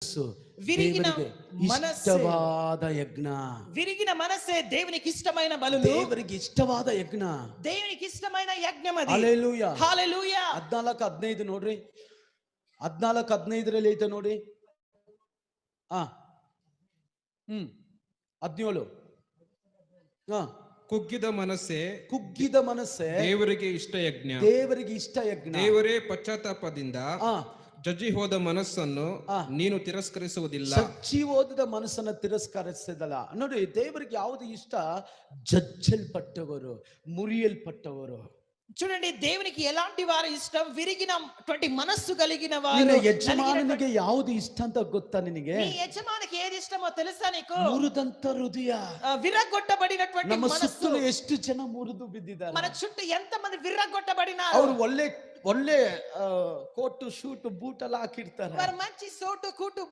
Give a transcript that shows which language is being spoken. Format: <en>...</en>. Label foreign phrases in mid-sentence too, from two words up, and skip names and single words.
<kn>ಮನಸ್ಸು</kn> <te>విరిగిన</te> <kn>ದೇವರಿಗೆ</kn> <te>మనస్సే</te> <kn>ಇಷ್ಟವಾದ ಯಜ್ಞ.</kn> <te>విరిగిన మనసే దేవునికి ఇష్టమైన బలులు,</te> <kn>ದೇವರಿಗೆ ಇಷ್ಟವಾದ ಯಜ್ಞ.</kn> <te>దేవునికి ఇష్టమైన యజ్ఞం అది.</te> <kn>ಹಲ್ಲೆಲೂಯಾ.</kn> <te>హల్లెలూయా.</te> <kn>14:15 ನೋಡ್ರಿ, 14:15 ಐತೆ ನೋಡಿ. 17 ಕುಗ್ಗಿದ ಮನಸ್ಸೇ ಕುಗ್ಗಿದ ಮನಸ್ಸೇ ದೇವರಿಗೆ ಇಷ್ಟ ಯಜ್ಞ. ದೇವರಿಗೆ ಇಷ್ಟ ಯಜ್ಞ. ದೇವರೇ ಪಶ್ಚಾತ್ತಾಪದಿಂದ ಆ ಜಜ್ಜಿ ಹೋದ ಮನಸ್ಸನ್ನು ನೀನು ತಿರಸ್ಕರಿಸುವುದಿಲ್ಲ. ಚಚ್ಚಿ ಹೋದ ಮನಸ್ಸನ್ನ ತಿರಸ್ಕರಿಸಿದಲ್ಲ. ನೋಡಿ, ದೇವರಿಗೆ ಯಾವುದು ಇಷ್ಟ? ಜಜ್ಜಲ್ಪಟ್ಟವರು, ಮುರಿಯಲ್ಪಟ್ಟವರು.</kn> <te>చూడండి, దేవునికి ఎలాంటి వారు ఇష్టం? విరిగినటువంటి మనస్సు కలిగిన వారు.</te> <kn>ನಿನ್ನ ಯಜಮಾನನಿಗೆ ಯಾವುದು ಇಷ್ಟ ಅಂತ ಗೊತ್ತಾ ನಿನಗೆ?</kn> <te>నీ యజమానికి ఏది ఇష్టమో తెలుసా నీకు?</te> <kn>ಮುರಿದಂತ ಹೃದಯ.</kn> <te>విరగొట్టబడినటువంటి</te> <kn>ನಮ್ಮ</kn> <te>మనస్సు.</te> <kn>ಸುತ್ತಲೂ ಎಷ್ಟು ಜನ ಮುರಿದು ಬಿದ್ದಿದ್ದಾರೆ.</kn> <te>మన చుట్టూ ఎంత మంది విరగొట్టబడినారు.</te> <kn>ಅವರು ಒಳ್ಳೆ</kn> <en>coat suit boot</en> <kn>ಎಲ್ಲ ಹಾಕಿರ್ತಾರೆ.</kn> <te>వారు మంచి సోటు కూటు</te>